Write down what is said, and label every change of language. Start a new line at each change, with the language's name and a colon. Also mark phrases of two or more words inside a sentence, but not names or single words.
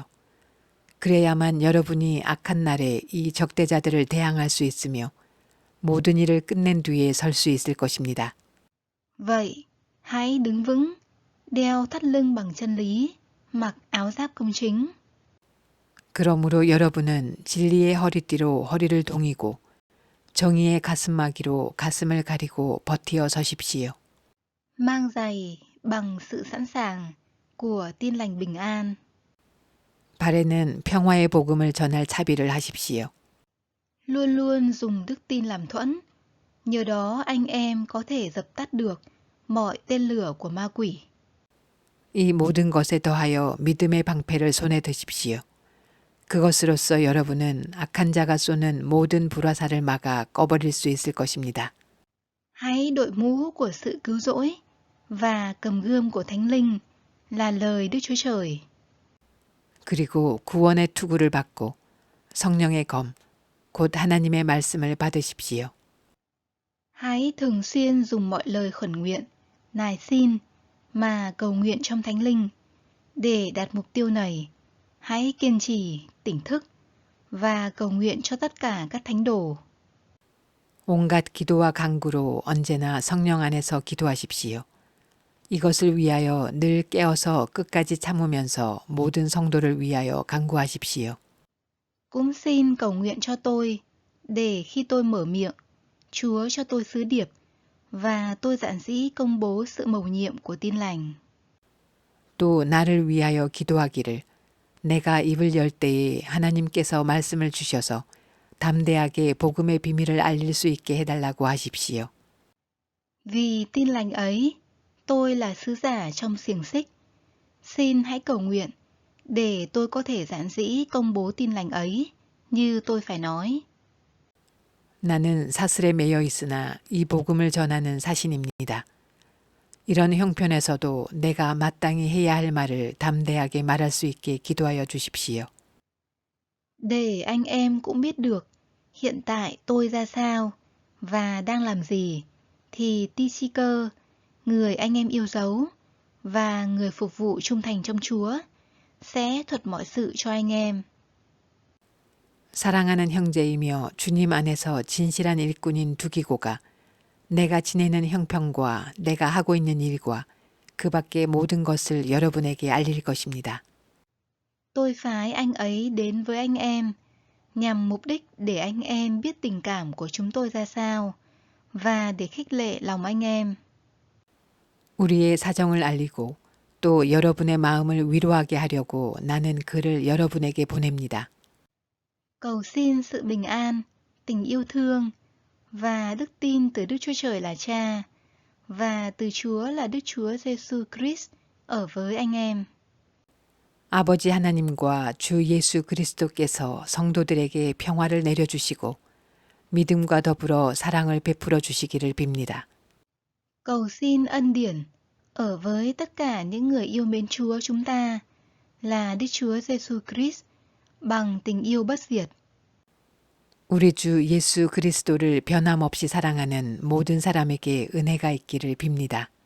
Korean: 그래야만 여러분이 악한 날에 이 적대자들을 대항할 수 있으며 모든 일을 끝낸 뒤에 설 수 있을 것입니다.
Vietnamese: Vậy, hãy đứng vững, đeo thắt lưng bằng chân lý, mặc áo giáp công chính.
Korean: 그러므로 여러분은 진리의 허리띠로 허리를 동이고 정의의 가슴마기로 가슴을 가리고 버티어 서십시오.
Vietnamese: Mang giày bằng sự sẵn sàng của tin lành bình an.
Korean: 발에는 평화의 복음을 전할 차비를 하십시오.
Vietnamese: Luôn luôn dùng đức tin làm thuẫn. Nhờ đó anh em có thể dập tắt được mọi tên lửa của ma quỷ.
Korean: 이 모든 것에 더하여 믿음의 방패를 손에 드십시오. 그것으로써 여러분은 악한 자가 쏘는 모든 불화살을 막아 꺼버릴 수 있을 것입니다.
Vietnamese: Hãy đội mũ của sự cứu rỗi và cầm gươm của Thánh Linh là lời Đức Chúa Trời.
Korean: 그리고 구원의 투구를 받고 성령의 검, 곧 하나님의 말씀을 받으십시오.
Vietnamese: Hãy thường xuyên dùng mọi lời khẩn nguyện, nài xin mà cầu nguyện trong Thánh Linh. Để đạt mục tiêu này, hãy kiên trì, tỉnh thức và cầu nguyện cho tất cả các thánh đồ.
Korean: 온갖 기도와 간구로 언제나 성령 안에서 기도하십시오. 이것을 위하여 늘 깨어서 끝까지 참으면서 모든 성도를 위하여 간구하십시오.
Vietnamese: Cũng xin cầu nguyện cho tôi, để khi tôi mở miệng, Chúa cho tôi sứ điệp, và tôi dạn dĩ công bố sự mầu nhiệm của tin lành.
Korean: 또 나를 위하여 기도하기를 내가 입을 열 때에 하나님께서 말씀을 주셔서 담대하게 복음의 비밀을 알릴 수 있게 해달라고 하십시오.
Vietnamese: Vì tin lành ấy, tôi là sứ giả trong xiềng xích. Xin hãy cầu nguyện, để tôi có thể dạn dĩ công bố tin lành ấy, như tôi phải nói.
Korean: 나는 사슬에 매여 있으나 이 복음을 전하는 사신입니다. 이런 형편에서도 내가 마땅히 해야 할 말을 담대하게 말할 수 있게 기도하여 주십시오.
Vietnamese: Để anh em cũng biết được hiện tại tôi ra sao và đang làm gì, thì Tychicơ, người anh em yêu dấu, và người phục vụ trung thành trong Chúa, sẽ thuật mọi sự cho anh em.
Korean: 사랑하는 형제이며 주님 안에서 진실한 일꾼인 두기고가 내가 지내는 형편과 내가 하고 있는 일과 그 밖의 모든 것을 여러분에게 알릴 것입니다.
Vietnamese: Tôi phái anh ấy đến với anh em, nhằm mục đích để anh em biết tình cảm của chúng tôi ra sao, và để khích lệ lòng anh em.
Korean: 우리의 사정을 알리고 또 여러분의 마음을 위로하게 하려고 나는 그를 여러분에게 보냅니다.
Vietnamese: Cầu xin sự bình an, tình yêu thương và đức tin từ Đức Chúa Trời là Cha và từ Chúa là Đức Chúa Giêsu Christ ở với anh em.
Korean: 아버지 하나님과 주 예수 그리스도께서 성도들에게 평화를 내려주시고 믿음과 더불어 사랑을 베풀어 주시기를 빕니다.
Vietnamese: Cầu xin ân điển ở với tất cả những người yêu mến Chúa chúng ta là Đức Chúa Giêsu Christ bằng tình yêu bất diệt.
Korean: 우리 주 예수 그리스도를 변함없이 사랑하는 모든 사람에게 은혜가 있기를 빕니다.